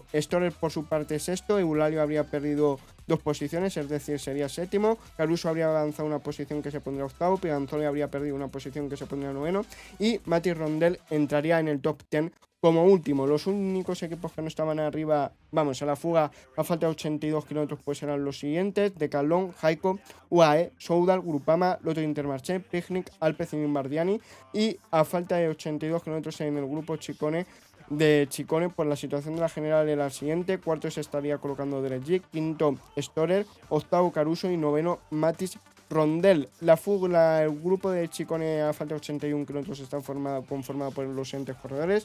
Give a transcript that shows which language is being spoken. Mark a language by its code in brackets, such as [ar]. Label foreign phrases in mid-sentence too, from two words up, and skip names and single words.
[es] Storer por su parte sexto. Eulalia habría perdido 2 posiciones, es decir, sería séptimo. Caruso habría avanzado una posición que se pondría octavo. Piganzoli habría perdido una posición que se pondría noveno. Y Mati Rondel entraría en el top 10 como último. Los únicos equipos que no estaban arriba, vamos, a la fuga a falta de 82 kilómetros, pues eran los siguientes: Decathlon, Jaico, UAE, Soudal, Grupama, Lotto Intermarché, Picnic, Alpecin Bardiani. Y a falta de 82 kilómetros en el grupo Ciccone, por la situación de la general era el siguiente: cuarto se estaría colocando Derek G, quinto Storer, octavo Caruso y noveno Matis Rondel. El grupo de Ciccone a falta de 81 kilómetros está conformado por los siguientes corredores.